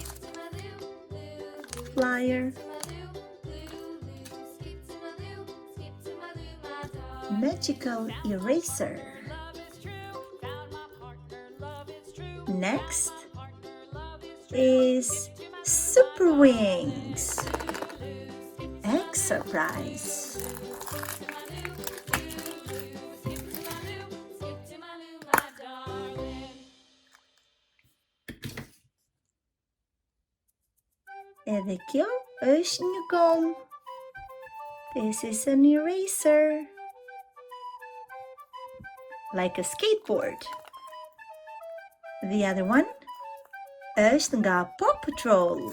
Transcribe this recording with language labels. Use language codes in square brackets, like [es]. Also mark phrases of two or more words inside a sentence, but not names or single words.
[en] flyer, magical eraser. Next is super wings, egg surprise. [sq] Edhe kjo është një gom. [en] This is an eraser. Like a skateboard. The other one [sq] është nga Paw Patrol.